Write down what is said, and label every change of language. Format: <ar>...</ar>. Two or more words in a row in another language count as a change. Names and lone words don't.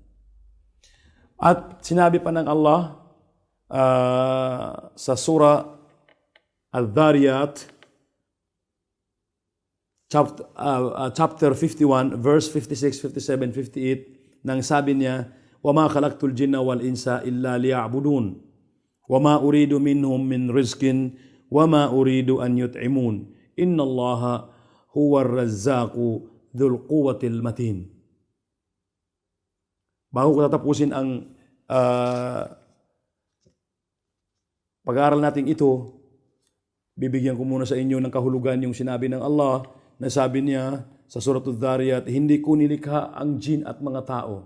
<tl>At sinabi pa ng Allah sa Surah Al-Dhariyat,</tl> <en>chapter 51, verse 56, 57, 58,</en> <tl>nang sabi niya,</tl> <ar>وَمَا خَلَقْتُ الْجِنَّ وَالْإِنسَ إِلَّا لِيَعْبُدُونَ وَمَا أُرِيدُ مِنْهُمْ مِنْ رِزْقٍ وَمَا أُرِيدُ أَنْ يُطْعِمُونَ إِنَّ اللَّهَ هُوَ الرَّزَّاقُ ذُو الْقُوَّةِ الْمَتِينِ.</ar> <tl>Bago ko tatapusin ang pag-aaral natin ito, bibigyan ko muna sa inyo ng kahulugan yung sinabi ng Allah na sabi niya sa Surah Al-Dhariyat, hindi ko nilikha ang jin at mga tao.</tl>